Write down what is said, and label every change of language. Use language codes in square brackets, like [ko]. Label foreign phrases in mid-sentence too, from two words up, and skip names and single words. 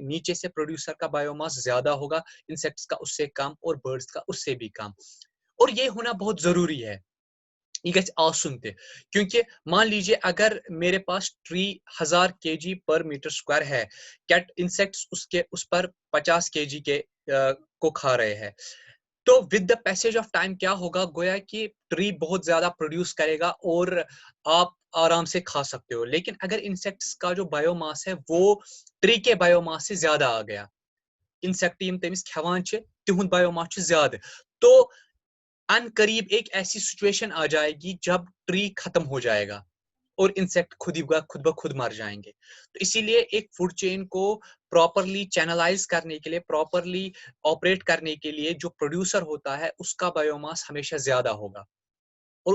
[hi] नीचे से प्रोड्यूसर का बायोमास ज्यादा होगा इंसेक्ट्स का उससे कम और बर्ड्स का उससे भी कम और ये होना बहुत जरूरी है [ks] ये गज आसुन [hi] क्योंकि मान लीजिए अगर मेरे पास ट्री 1000 kg पर [en] meter square [hi] है कैट इंसेक्ट्स उसके उस पर 50 kg के को खा रहे हैं तो [en] with the passage of time [hi] क्या होगा गोया कि ट्री बहुत ज्यादा प्रोड्यूस करेगा और आप आराम से खा सकते हो लेकिन अगर इंसेक्ट्स का जो बायोमास है वो ट्री के बायोमास से ज्यादा आ गया इंसेक्ट [ks] यम तमिस खेवान तिहुंद [hi] बायोमास ज्यादा तो अन करीब एक ऐसी सिचुएशन आ जाएगी जब ट्री खत्म हो जाएगा और इंसेक्ट खुद ब खुद मर जाएंगे तो इसीलिए एक [en] food chain [hi] को प्रॉपरली चैनलाइज करने के लिए प्रॉपरली ऑपरेट करने के लिए जो प्रोड्यूसर होता है उसका बायोमास हमेशा ज्यादा होगा और